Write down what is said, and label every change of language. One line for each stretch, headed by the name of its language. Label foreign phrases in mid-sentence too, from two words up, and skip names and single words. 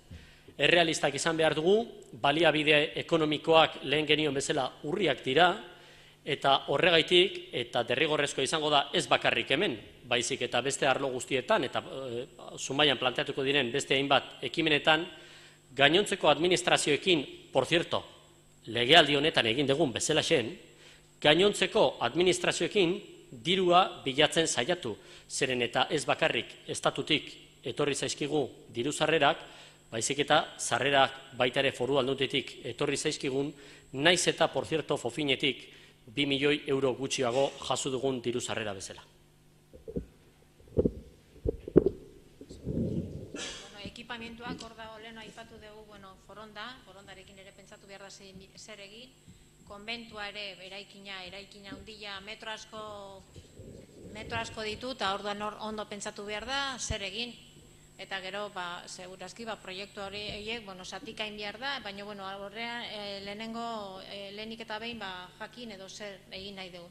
Basque: Errealistak izan behar dugu, baliabide ekonomikoak lehen genion bezala urriak dira, eta horregaitik, eta derrigorrezko izango da ez bakarrik hemen, baizik eta beste arlo guztietan, eta Zumaian planteatuko diren beste hainbat ekimenetan, gainontzeko administrazioekin,
Spanish: por cierto,
Basque: legealdi honetan egin dugun bezala zen, gainontzeko administrazioekin dirua bilatzen saiatu, zeren eta ez bakarrik estatutik etorri zaizkigu diru sarrerak, baizik eta sarrerak baita ere foru aldunditik etorri zaizkigun, naiz eta,
Spanish: por cierto,
Basque: fofinetik 2 milioi euro gutxiago jaso dugun diru sarrera bezala. Ekipamentuak hor dago lehen aipatu dugu forondarekin ere pentsatu behar da zer egin, konbentua ere eraikina handia metro asko ditu, eta orduan ondo pentsatu behar da zer egin, eta gero segurazki proiektu horiek zatikain behar da, baina horrean lehenik eta behin jakin edo zer egin nahi dugu.